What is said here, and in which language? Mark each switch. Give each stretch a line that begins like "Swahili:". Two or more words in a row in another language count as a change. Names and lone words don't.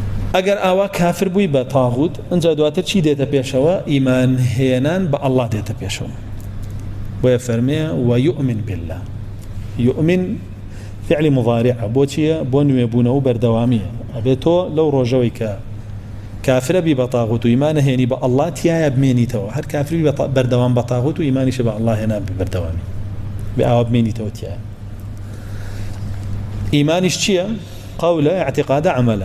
Central Kurdish: ئەگەر ئاوا کافر بووی بە تاغوت ئەنجا دواتر چی دێتە پێشەوە؟ ئیمان هێنان بە ئەڵڵا دێتە پێشەوە. وە فەرمێ
Arabic: ويؤمن بالله. يؤمن فعل مضارع
Central Kurdish: بۆ چییە؟ بۆ نوێبوونەوە و بەردەوامیە. ئەبێت تۆ لەو ڕۆژەوەی کە کافرە بی بە تاغوت و ئیمانە هێنی بە ئەڵڵا تایە بمێنیتەوە. هەر کافری بەردەوام بە تاغوت و ئیمانیشە بە ئەڵڵا هێنا بەردەوامی بێ ئاوا بمێنیتەوە تایە. ئیمانیش چییە؟ قەولە، اعتقادە، عەمەلە.